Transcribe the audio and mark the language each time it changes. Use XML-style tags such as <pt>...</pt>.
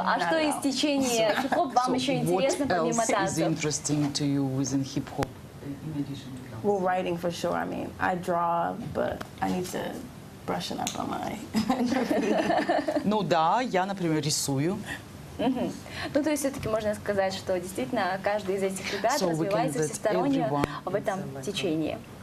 <ru>А что из течения хип-хоп вам еще интересно помимо танцев?</ru> <en>What else is interesting to you within hip-hop? Well, writing for sure. I mean, I draw, but I need to brushing up on my...</en> <ru>Ну да, я, например, рисую. Ну, то есть все-таки можно сказать, что действительно каждый из этих ребят развивается всесторонне в этом течении.</ru>